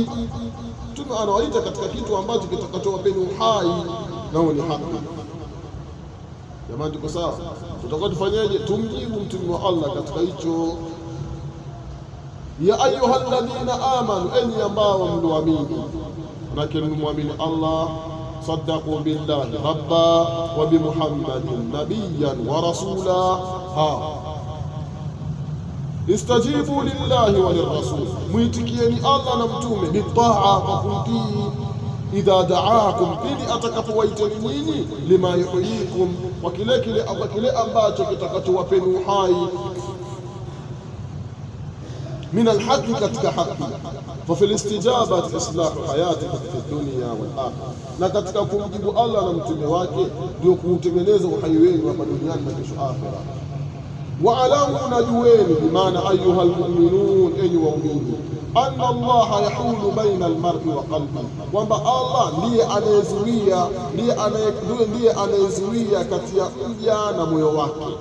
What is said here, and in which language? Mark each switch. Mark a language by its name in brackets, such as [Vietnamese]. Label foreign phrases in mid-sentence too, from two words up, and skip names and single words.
[Swahili] Mtume anawaita katika kitu ambacho kitakachowapeni uhai, nao ni haki. Jamani, tuko sawa? Tutakuwa tufanyeje? Tumjibu mtume wa Allah katika hicho. [Arabic] يا أيها الذين آمنوا, [Swahili] enyi ambao mlioamini, lakini muamini Allah, [Arabic] صدقوا بالله ربا وبمحمد نبيا ورسولا. استجيبوا لله وللرسول, [Swahili] muitikieni Allah na mtume, bitaa, kwa kumtii, [Arabic] إذا دعاكم, [Swahili] pili atakapowaiteni nyinyi, [Arabic] لما يحييكم, [Swahili] kwa kile ambacho kitakachowapeni uhai, [Arabic] من الحق, [Swahili] katika haki. [Arabic] ففي الاستجابة إصلاح حياتكم في الدنيا والآخرة, [Swahili] na katika kumjibu Allah na mtume wake ndio kuutengeneza uhai wenu hapa duniani na kesho akhira. Waalamu, najueni, bimaana [Arabic] أيها المؤمنون, [Swahili] enyi waumini, [Arabic] أن الله يحول بين المرء وقلبه, [Swahili] kwamba Allah ndiye anayezuia kati ya mja na moyo wake.